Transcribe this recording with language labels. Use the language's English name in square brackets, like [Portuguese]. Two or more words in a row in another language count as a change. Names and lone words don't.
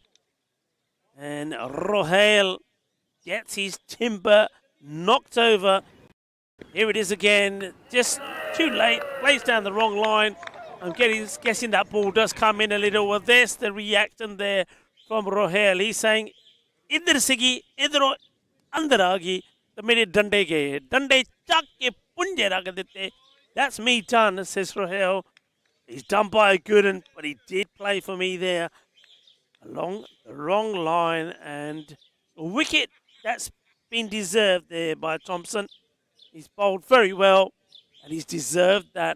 [English] And Rohel gets his timber knocked over. Here it is again. Just too late. Plays down the wrong line. I'm guessing that ball does come in a little. Well, there's the reaction there from Rohel. He's saying, [Punjabi] "ਇੱਧਰ ਸਿਗੀ, ਇੱਧਰ ਅੰਦਰ ਆਗੀ, ਤੋ ਮੇਰੇ ਡੰਡੇ ਗਏ. ਡੰਡੇ ਚੱਕ ਕੇ ਪੰਜੇ ਰੱਖ ਦਿੱਤੇ." [English] That's me done, says Rohel. He's done by a good one, but he did play for me there along the wrong line, and a wicket that's been deserved there by Thompson. He's bowled very well, and he's deserved that.